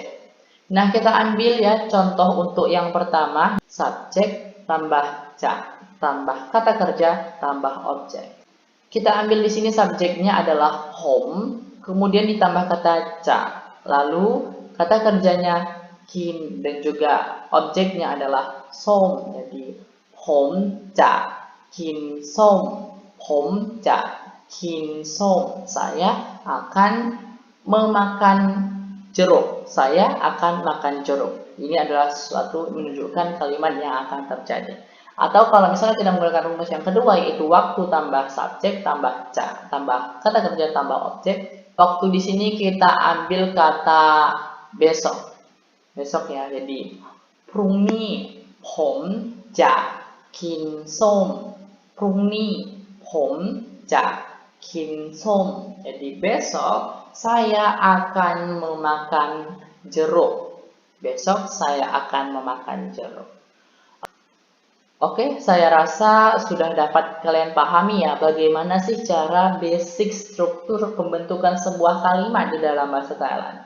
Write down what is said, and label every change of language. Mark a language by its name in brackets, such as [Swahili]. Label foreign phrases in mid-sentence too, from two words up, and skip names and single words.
[Indonesian] Nah, kita ambil ya contoh untuk yang pertama, subjek tambah tambah kata kerja, tambah objek. Kita ambil di sini subjeknya adalah home, kemudian ditambah kata lalu kata kerjanya kin, dan juga objeknya adalah som. [Thai] Jadiผมจะกินส้มผมจะกินส้ม. [Indonesian] Saya akan memakan jeruk. Saya akan makan jeruk. Ini adalah sesuatu menunjukkan kalimat yang akan terjadi. Atau kalau misalnya kita menggunakan rumus yang kedua, yaitu waktu tambah subjek tambah tambah kata kerja tambah objek. Waktu di sini kita ambil kata besok. Besok ya. Jadi [Thai] พรุ่งนี้ผมจะกินส้ม. พรุ่งนี้ผมจะกินส้ม. [Indonesian] Jadi besok saya akan memakan jeruk. Besok saya akan memakan jeruk. Oke, saya rasa sudah dapat kalian pahami ya bagaimana sih cara basic struktur pembentukan sebuah kalimat di dalam bahasa Thailand.